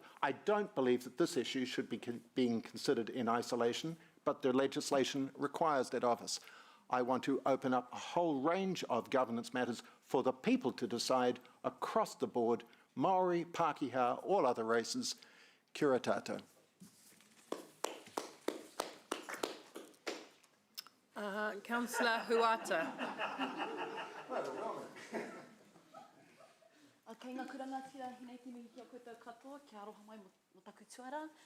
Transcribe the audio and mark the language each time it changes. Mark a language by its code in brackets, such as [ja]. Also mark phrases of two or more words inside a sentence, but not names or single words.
[en] I don't believe that this issue should be being considered in isolation, but the legislation requires that of us. I want to open up a whole range of governance matters for the people to decide across the board, Maori, Pākehā, all other races. [mi] Kia ora tātou. [en] Councillor Huata. [mi] Kei ngā kurangatira hinei tini kia koutou katoa, kia aroha mai mo taku tuara.